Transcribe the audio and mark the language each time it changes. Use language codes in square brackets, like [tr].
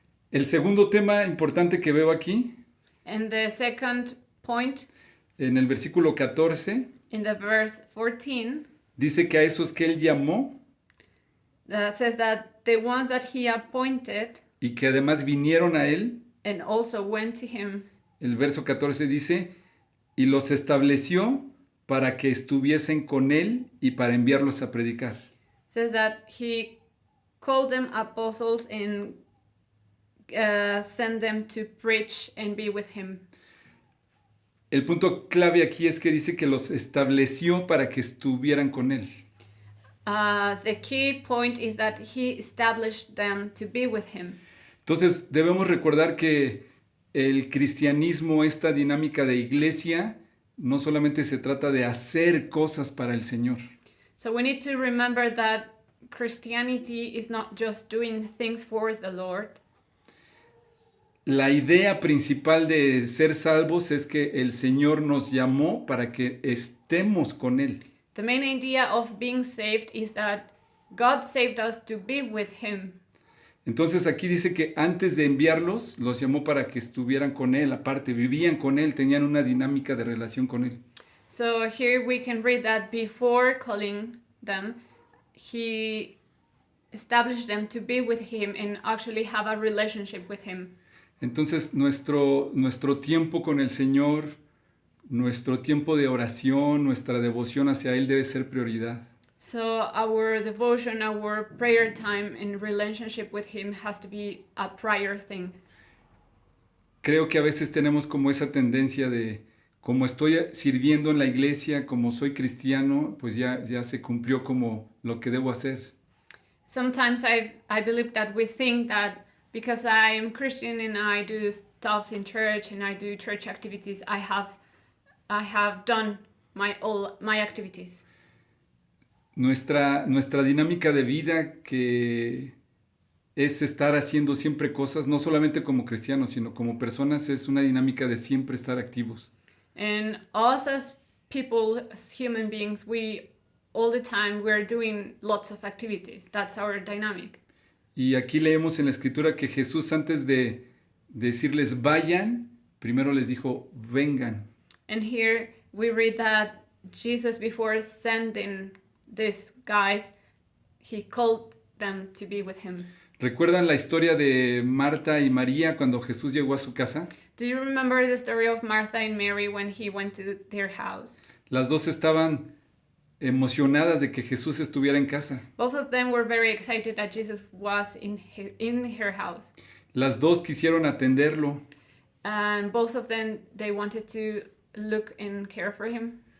[es] El segundo tema importante que veo aquí, [en] And the second point [es] en el versículo 14, [en] in the verse 14 [es] dice que a esos que Él llamó [en] says that the ones that He appointed [es] y que además vinieron a Él, [en] and also went to Him. [es] el verso 14 dice, y los estableció para que estuviesen con Él y para enviarlos a predicar. [en] Says that He called them apostles and sent them to preach and be with Him. [es] el punto clave aquí es que dice que los estableció para que estuvieran con él. [en] The key point is that he established them to be with him. [es] Entonces debemos recordar que el cristianismo, esta dinámica de iglesia, no solamente se trata de hacer cosas para el Señor. [en] So we need to remember that Christianity is not just doing things for the Lord. [es] La idea principal de ser salvos es que el Señor nos llamó para que estemos con Él. [en] The main idea of being saved is that God saved us to be with him. [es] Entonces aquí dice que antes de enviarlos, los llamó para que estuvieran con Él, aparte, vivían con Él, tenían una dinámica de relación con Él. [en] So here we can read that before calling them, he established them to be with him and actually have a relationship with him. [es] Entonces nuestro tiempo con el Señor, nuestro tiempo de oración, nuestra devoción hacia Él debe ser prioridad. [en] So our devotion, our prayer time in relationship with him has to be a prior thing. [es] Creo que a veces tenemos como esa tendencia de, como estoy sirviendo en la iglesia, como soy cristiano, pues ya se cumplió como lo que debo hacer. [en] Sometimes I believe that we think that because I am Christian and I do stuff in church and I do church activities, I have done all my activities. [es] Nuestra dinámica de vida, que es estar haciendo siempre cosas, no solamente como cristianos, sino como personas, es una dinámica de siempre estar activos. [en] And us as people, as human beings, all the time we're doing lots of activities. That's our dynamic. [es] Y aquí leemos en la Escritura que Jesús, antes de decirles vayan, primero les dijo vengan. [en] And here we read that Jesus, before sending these guys, he called them to be with him. [es] ¿Recuerdan la historia de Marta y María cuando Jesús llegó a su casa? [en] Do you remember the story of Martha and Mary when he went to their house? [es] Las dos estaban emocionadas de que Jesús estuviera en casa. [en] Both of them were very excited that Jesus was in her house. [es] Las dos quisieron atenderlo. [en] And both of them, they wanted to look and care for him.